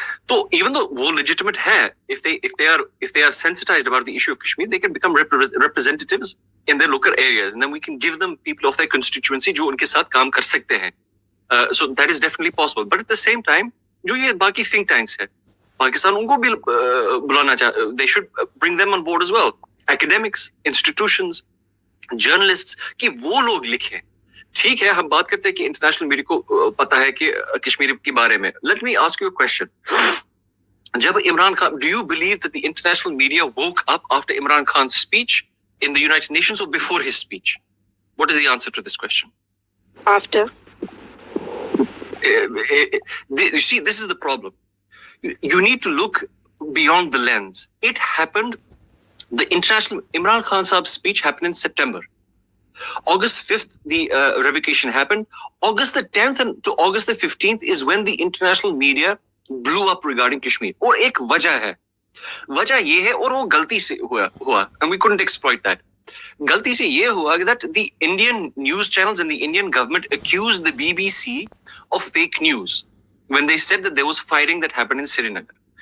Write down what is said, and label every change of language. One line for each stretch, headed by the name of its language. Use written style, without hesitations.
English: So even though वो legitimate है, if they are sensitized about the issue of Kashmir, they can become representatives in their local areas, and then we can give them people of their constituency
Hindi: जो उनके साथ काम कर सकते हैं.
English: So that is definitely possible. But at the same time,
Hindi: जो ये बाकी think tanks है, Pakistan उनको भी बुलाना चाहिए.
English: They should bring them on board as well. Academics, institutions, journalists,
Hindi: कि वो लोग लिखें. ठीक है, हम बात करते हैं कि इंटरनेशनल मीडिया को पता है कि कश्मीर के बारे में.
English: Let me ask you a question.
Hindi: जब Imran Khan,
English: do you believe that the international media woke up after Imran Khan's speech in the United Nations or before his speech? What is the answer to this question? After. You see, this is the problem. You need to look beyond the lens. It happened, the international, Imran Khan Saab's speech happened in September. August 5th, the revocation happened. August the 10th and to August the 15th is when the international media blew up regarding Kashmir.
Hindi: और एक वजह है. वजह ये है और वो गलती से हुआ.
English: And we couldn't exploit that.
Hindi: गलती से ये हुआ
English: that the Indian news channels and the Indian government accused the BBC of fake news when they said that there was fighting that happened in Srinagar.